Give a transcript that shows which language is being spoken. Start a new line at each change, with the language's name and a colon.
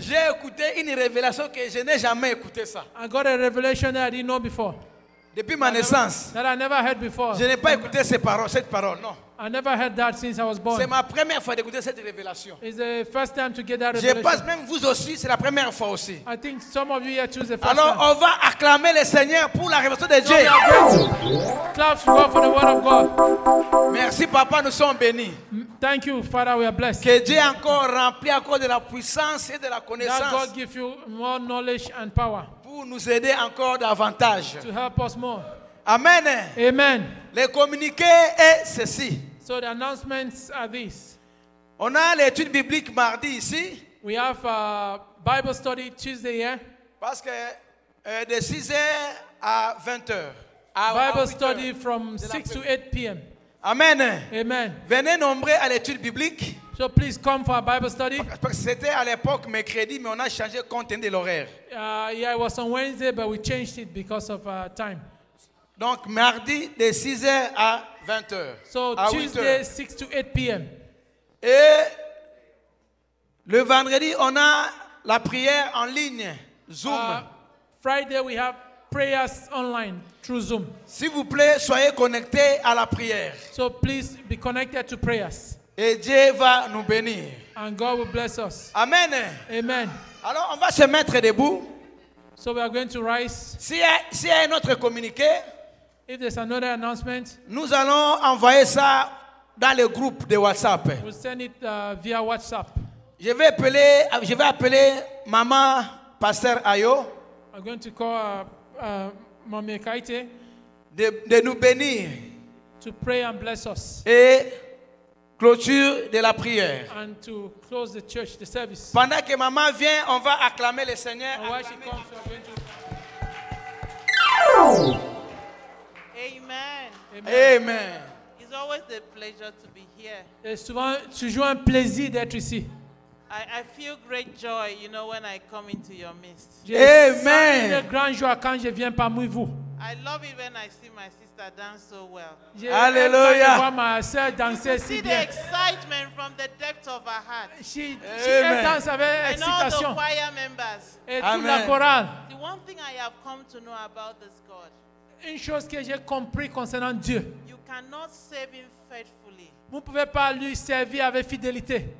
French: J'ai écouté une révélation que je n'ai jamais écouté ça.
English: I got a revelation that I didn't know before.
French: Depuis ma naissance,
English: That I never heard before.
French: je n'ai pas écouté cette parole, non.
English: I never heard that since I was born.
French: C'est ma première fois d'écouter cette révélation.
English: It's the first time to get that
French: Je
English: revelation.
French: pense même vous aussi, c'est la première fois aussi.
English: I think some of you here choose the first
French: Alors,
English: time.
French: on va acclamer le Seigneur pour la révélation de
English: So
French: Dieu.
English: we are going to clap to God for the word of God.
French: Merci, Papa, nous sommes bénis.
English: Thank you, Father, we are blessed.
French: Que Dieu encore rempli encore de la puissance et de la
English: That
French: connaissance
English: God give you more knowledge and power
French: pour nous aider encore davantage.
English: to help us more. Amen. Amen.
French: Le communiqué est ceci.
English: So the announcements are these.
French: On a l'étude biblique mardi ici,
English: We have a Bible study Tuesday here
French: parce que de 6h à 20h.
English: Bible
French: 8
English: study
French: heures.
English: from 6 to 8 p.m. Amen. Amen.
French: Venez nombreux à l'étude biblique.
English: So please come for a Bible study.
French: Parce que c'était à l'époque mercredi, mais on a changé le contenu de l'horaire.
English: Yeah, it was on Wednesday, but we changed it because of time.
French: Donc, mardi, de 6h à 20h.
English: So
French: à
English: Tuesday,
French: 8h.
English: 6 to 8 p.m.
French: Et le vendredi, on a la prière en ligne, Zoom.
English: Friday, we have prayers online through Zoom.
French: S'il vous plaît, soyez connectés à la prière.
English: So please be connected to prayers.
French: Et Dieu va nous bénir.
English: And God will bless us. Amen. Amen.
French: Alors, on va se mettre debout.
English: So we are going to rise.
French: S'il y a un autre communiqué,
English: If there's another announcement,
French: nous allons envoyer ça dans le groupe de WhatsApp.
English: we'll send it via WhatsApp.
French: Je vais appeler maman Pasteur Ayo
English: I'm going to call Mommy Kaite
French: de nous bénir
English: to pray and bless us
French: et clôture de la prière.
English: and to close the church, the service.
French: Pendant que maman vient, on va acclamer le Seigneur.
English: And while she comes, we are going to. Amen. Amen. It's always a pleasure to be here.
French: C'est souvent toujours un plaisir d'être ici.
English: I feel great joy, you know, when I come into your midst. Amen.
French: J'ai une grande joie quand je viens parmi vous.
English: I love it when I see my sister dance so well. Alléluia.
French: Je vois ma sœur danser
English: See
French: si
English: the
French: bien.
English: excitement from the depth of her heart.
French: Elle danse avec
English: And all the
French: excitation.
English: choir members.
French: Et toute la Amen. chorale.
English: The one thing I have come to know about this God,
French: Une chose que j'ai compris concernant Dieu.
English: you cannot save him faithfully
French: Vous ne pouvez pas lui servir avec fidélité.